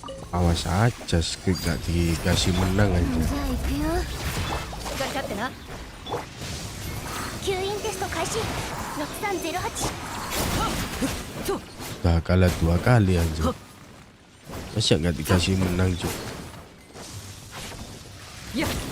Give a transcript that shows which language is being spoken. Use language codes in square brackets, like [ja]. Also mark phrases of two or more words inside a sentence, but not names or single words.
[id] Awas aja, gak dikasih menang aja. [ja] じゃあ行くよ。しっかり立ってな。吸引テスト開始。6308。 [id] Udah kalah 2 kali aja. Masa gak dikasih menang cuy. Ya.